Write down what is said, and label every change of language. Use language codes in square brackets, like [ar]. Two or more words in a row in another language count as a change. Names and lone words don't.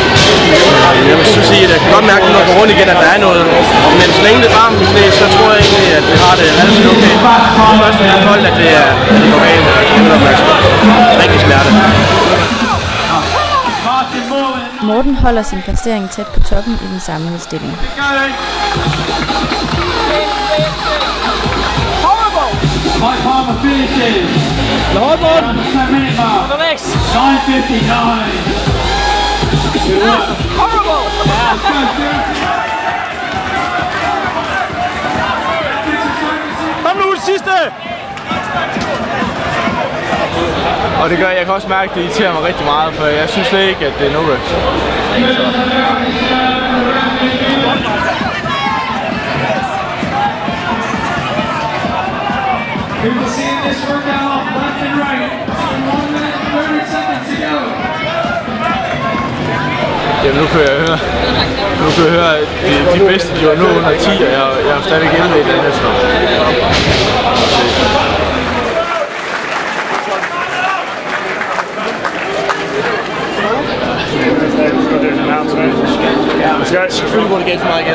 [da] Jeg vil så sige, at jeg kan godt mærke, når jeg går rundt igen, at der er noget. Men så længe det er varmt mit knæ, så tror jeg egentlig, at det har det relativt okay. Det første er koldt, at det går galt. Det er opmærksom. Rigtig smerte. Morten holder sin placering tæt på toppen i den samlede stilling. [en] Mike Palmer finishes. The hard one. 10-minute mark. The next. 9:59. Good work. Horrible. [da] Kom nu, det sidste. Og det gør, jeg kan også mærke, at det irriterer mig rigtig meget, for jeg synes slet ikke, at det er no-reps. [en] People seeing this workout left and right. 1 minute and 30 seconds to go. [da] Jamen, nu kan jeg høre, at de bedste, de var nu under 10, og jeg er stadig 11 i den næste år. Ja, selvfølgelig går det galt for mig igen.